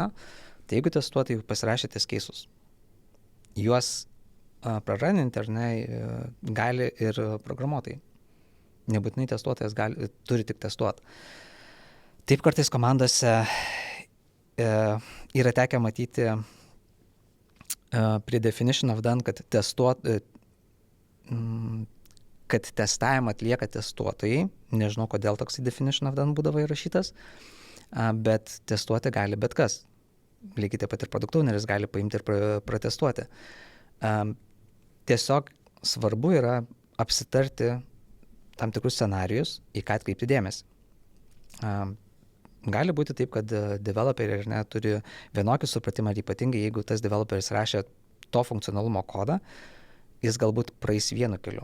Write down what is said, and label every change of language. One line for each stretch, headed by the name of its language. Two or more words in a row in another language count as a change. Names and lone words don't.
Lithuanian: Tai jeigu testuotojai pasirašė ties keisus, juos praraninti, ar ne, gali ir programuotojai. Nebūtinai testuotojas turi tik testuoti. Taip kartais komandose yra tekę matyti prie
English: definition of done,
Lithuanian: kad testavimą atlieka testuotojai. Nežinau, kodėl toks
English: definition of done
Lithuanian: būdavo įrašytas, bet testuoti gali bet kas. Lygiai taip pat ir
English: produkt owneris
Lithuanian: gali paimti ir pratestuoti. Tiesiog svarbu yra apsitarti tam tikrus scenarijus, į ką atkreipti dėmesį. Gali būti taip, kad developeriai turi vienokį supratimą ir ypatingai, jeigu tas developeris rašė to funkcionalumo kodą, jis galbūt praeis vienu keliu.